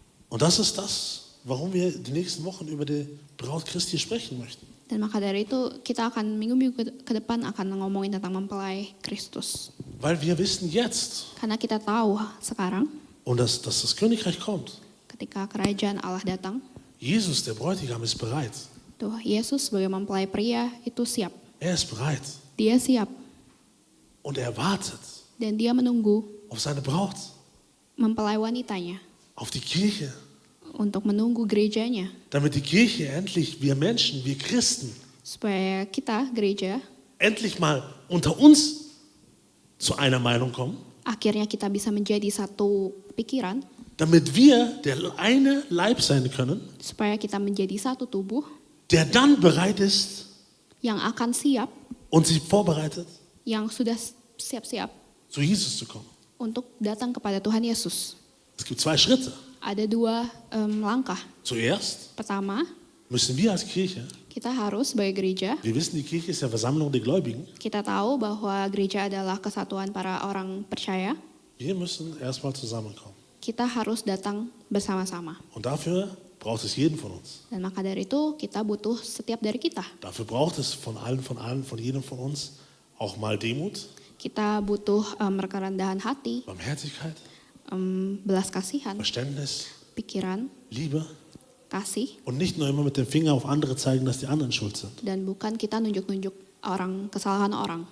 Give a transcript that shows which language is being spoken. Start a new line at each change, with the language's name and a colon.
German: Und das ist das, warum wir die nächsten Wochen über die Braut Christi sprechen möchten.
Indonesian: Dan maka dari itu kita akan minggu-minggu ke depan akan ngomongin tentang mempelai Kristus.
German: Weil wir wissen jetzt,
Indonesian: Karena kita tahu sekarang
German: und dass das Königreich kommt,
Indonesian: ketika kerajaan Allah datang,
German: Jesus, der Bräutigam, ist bereit.
Indonesian: tuh Yesus sebagai mempelai pria itu siap.
German: Er ist bereit
Indonesian: Dia siap
German: und er wartet
Indonesian: dan dia menunggu
German: auf seine Braut,
Indonesian: mempelai wanitanya
German: auf die Kirche,
Indonesian: untuk menunggu gerejanya
German: damit die Kirche endlich, wir Menschen, wir Christen,
Indonesian: supaya kita gereja
German: endlich mal unter uns zu einer Meinung kommen,
Indonesian: akhirnya kita bisa menjadi satu pikiran,
German: damit wir der eine Leib sein können,
Indonesian: supaya kita menjadi satu tubuh
German: der dann bereit ist
Indonesian: yang akan siap,
German: und sich vorbereitet,
Indonesian: yang sudah siap-siap
German: zu Jesus zu kommen.
Indonesian: untuk datang kepada Tuhan Yesus.
German: Es gibt zwei Schritte.
Indonesian: Ada dua langkah.
German: Zuerst
Indonesian: Pertama,
German: müssen wir als Kirche,
Indonesian: kita harus sebagai gereja,
German: wir wissen, die Kirche ist ja Versammlung der Gläubigen,
Indonesian: kita tahu bahwa gereja adalah kesatuan para orang percaya.
German: wir müssen erstmal zusammenkommen.
Indonesian: Kita harus datang bersama-sama.
German: Und dafür braucht es jeden von uns.
Indonesian: Dan maka dari itu kita butuh setiap dari kita.
German: Dafür braucht es von jedem von uns auch mal Demut,
Indonesian: Kita butuh kerendahan hati,
German: Barmherzigkeit,
Indonesian: belas kasihan,
German: Verständnis,
Indonesian: pikiran,
German: Liebe
Indonesian: kasih,
German: und nicht nur immer mit dem Finger auf andere zeigen, dass die anderen schuld sind.
Indonesian: dan bukan kita nunjuk-nunjuk kesalahan orang.